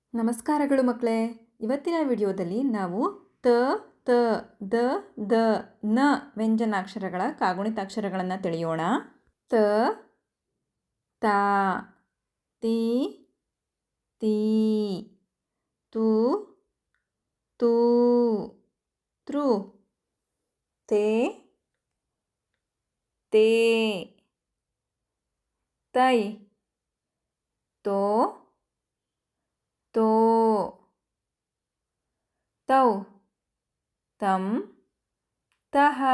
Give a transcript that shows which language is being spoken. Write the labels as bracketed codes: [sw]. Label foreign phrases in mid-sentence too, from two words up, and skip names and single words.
[kn] ನಮಸ್ಕಾರಗಳು ಮಕ್ಕಳೇ. ಇವತ್ತಿನ ವಿಡಿಯೋದಲ್ಲಿ ನಾವು ತ ತ ದ ದ ನ ವ್ಯಂಜನಾಕ್ಷರಗಳ ಕಾಗುಣಿತಾಕ್ಷರಗಳನ್ನು ತಿಳಿಯೋಣ. ತ ತಾ ತಿ ತೀ ತು ತೂ ತೃ ತೇ ತೇ ತೈ ತೋ ತೋ ತೌ ತಂ ತಹ.